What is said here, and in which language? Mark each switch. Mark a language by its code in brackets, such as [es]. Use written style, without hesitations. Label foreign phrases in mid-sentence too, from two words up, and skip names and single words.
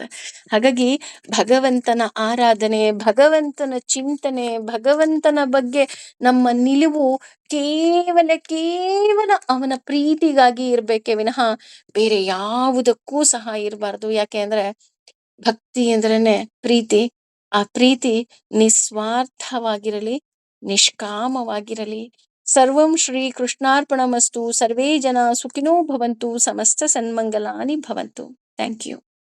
[kn] ಹಾಗಾಗಿ ಭಗವಂತನ ಆರಾಧನೆ, ಭಗವಂತನ ಚಿಂತನೆ, ಭಗವಂತನ ಬಗ್ಗೆ ನಮ್ಮ ನಿಲುವು ಕೇವಲ ಅವನ ಪ್ರೀತಿಗಾಗಿ ಇರ್ಬೇಕೇ ವಿನಃ ಬೇರೆ ಯಾವುದಕ್ಕೂ ಸಹ ಇರಬಾರ್ದು. ಯಾಕೆ ಅಂದ್ರೆ ಭಕ್ತಿ ಅಂದ್ರೇನೆ ಪ್ರೀತಿ. ಆ ಪ್ರೀತಿ ನಿಸ್ವಾರ್ಥವಾಗಿರಲಿ, ನಿಷ್ಕಾಮವಾಗಿರಲಿ. [sa] ಸರ್ವಂ ಶ್ರೀ ಕೃಷ್ಣಾರ್ಪಣಮಸ್ತು. ಸರ್ವೇ ಜನ ಸುಖಿನೋ ಭವಂತು. ಸಮಸ್ತ ಸನ್ಮಂಗಲಾನಿ ಭವಂತು. [en] thank you.